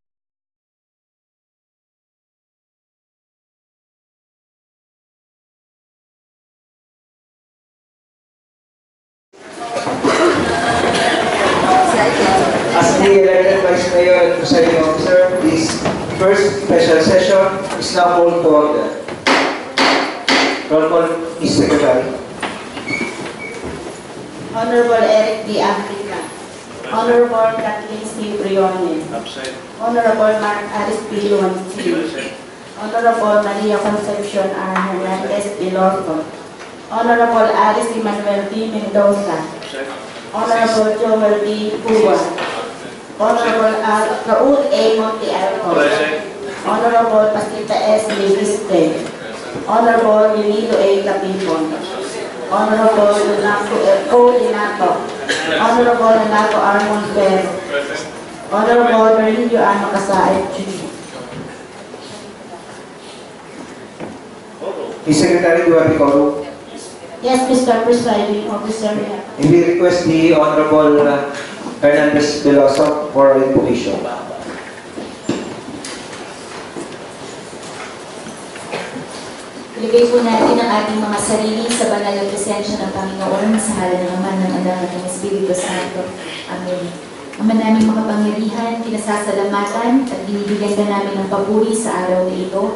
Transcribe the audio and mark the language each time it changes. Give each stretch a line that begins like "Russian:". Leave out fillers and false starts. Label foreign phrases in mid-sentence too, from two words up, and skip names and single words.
English: As the elected Vice Mayor and Presiding Officer, this first special session is now called to order. Roll call, Mr. Secretary. Honorable Eric D. Africa. Honorable Kathleen C. Brione. Honorable Mark Aris P. Luansi. Honorable Maria Concepcion R. Hernandez de Lorto. Honorable Alice Emmanuel D. Mendoza. Honorable Joel D. Pua. Honorable Raul A. Montialco. Honorable Pasita S. Leviste. Honorable Lilido A. Capipon. Honorable Lenato O. Lenato. Honorable Lenato R. Monfer. Honorable Bernilio A. Makasaib Jr. Mr. Secretary, do you have the quorum? Yes, Mr. Presiding Officer. And we request the Honorable Hernandez Veloso for invocation.
Filipino: Ilagay po natin ang ating mga sarili sa banal na presensya ng Panginoon sa ngalan ng Ama, ng Anak at ng Espiritu Santo. Amen. Ama naming makapangyarihan, pinasasalamatan at binibigyan ka namin ng papuri sa araw na ito.